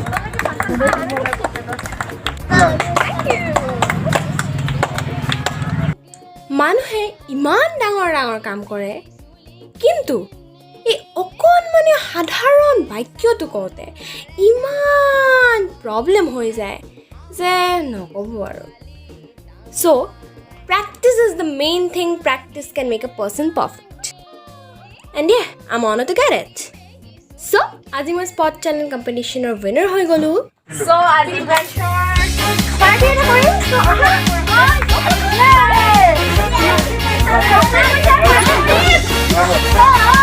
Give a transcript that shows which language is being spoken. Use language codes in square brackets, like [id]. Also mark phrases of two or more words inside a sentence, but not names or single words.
[as] মানুহে ইমান ডাঙৰ ডাঙৰ কাম কৰে কিন্তু এই অকণমানি সাধাৰণ বাক্যটো কওঁতে ইমান প্ৰব্লেম হৈ যায় যে নক'ব আৰু চ' [en] practice is the main thing. Practice can make a person perfect. And yeah, I'm honored to get it. So, [as] আজি মই [en] spot challenge competition [as] or winner হৈ গ'লো. So, আজি পাৰ্টি এটা কৰিম so